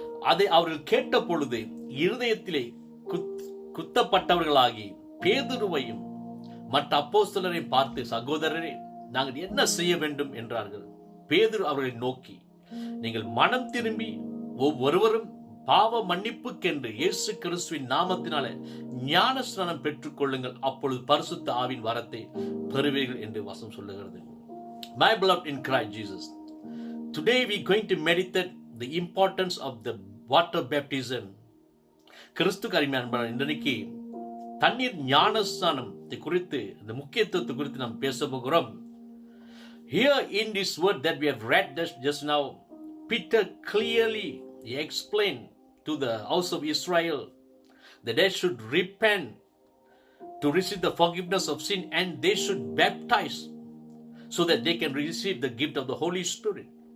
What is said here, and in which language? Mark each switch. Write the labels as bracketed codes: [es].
[ta] அதை அவர்கள் கேட்ட பொழுது இருதயத்திலே குத்தப்பட்டவர்களாகி பேதுருவையும் மற்ற அப்போஸ்தலரை பார்த்து, சகோதரரே, நாங்கள் என்ன செய்ய வேண்டும் என்றார்கள். பேதுரு அவர்களை நோக்கி, நீங்கள் மனம் திரும்பி ஒவ்வொருவரும் பாவ மன்னிப்புக்கென்று இயேசு கிறிஸ்துவின் நாமத்தினாலே ஞானஸ்நானம் பெற்றுக் கொள்ளுங்கள், அப்பொழுது பரிசுத்த ஆவியின் வரத்தை பெறுவீர்கள் என்று வசனம் சொல்லுகிறது. [en] My beloved in Christ Jesus, today we are going to meditate the importance of the water baptism. [ta] கிறிஸ்து அருமையான இன்றைக்கு தண்ணீர் ஞானஸ்நானத்தை குறித்து, இந்த முக்கியத்துவத்தை குறித்து நாம் பேச போகிறோம். [en] Here in this word that we have read just now, Peter clearly explained to the house of Israel that they should repent to receive the forgiveness of sin, and they should baptize so that they can receive the gift of the Holy Spirit.